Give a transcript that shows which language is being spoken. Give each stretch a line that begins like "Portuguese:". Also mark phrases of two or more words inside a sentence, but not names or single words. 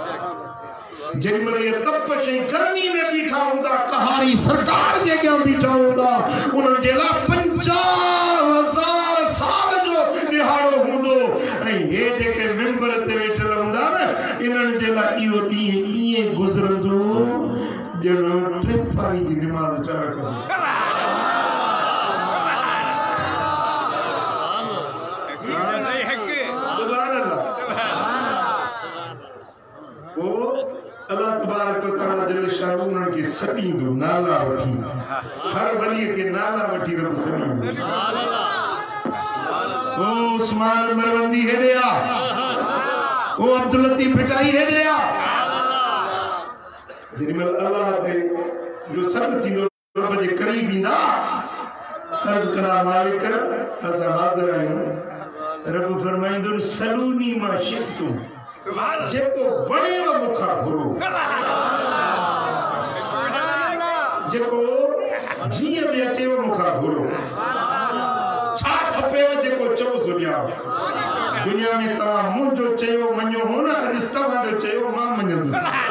Sindhi: जेॾीमहिल इहे तपश ऐं गर्मी में बीठा हूंदा, कहारी सरकार जे अॻियां बीठा हूंदा, उन्हनि जे लाइ 50,000 साल जो ॾिहाड़ो हूंदो। ऐं हे जेके मेंबर ते वेठल हूंदा न, इन्हनि जे लाइ इहो ॾींहुं ईअं गुज़रंदो ॼणु टे पारी जी निमाज़ चार कंदो।
Arabic: الله تبارك وتعالى
Sindhi: जल शान उन्हनि खे सॾींदो, नाला वठी, हर वलीअ खे नाला वठी रब सॾींदो। ओ उस्मान मरवंदी हेॾे आ, ओ अब्दुल लतीफ भिटाई हेॾे आ। जेॾीमहिल अल्लाह ते जो सॾ थींदो, रब जे क़रीब ईंदा, अर्ज़ करा मालिक असां हाज़िर आहियूं। रब फरमाईंदो
Arabic: سلوني ما شئتم,
Sindhi: जेको वणेव मूंखां घुरो, जेको जीअं बि अचेव मूंखां घुरो। छा खपेव जेको चओ सुञाव। दुनिया में तव्हां मुंहिंजो चयो मञो हो न, अॼु तव्हांजो चयो मां मञंदुसि।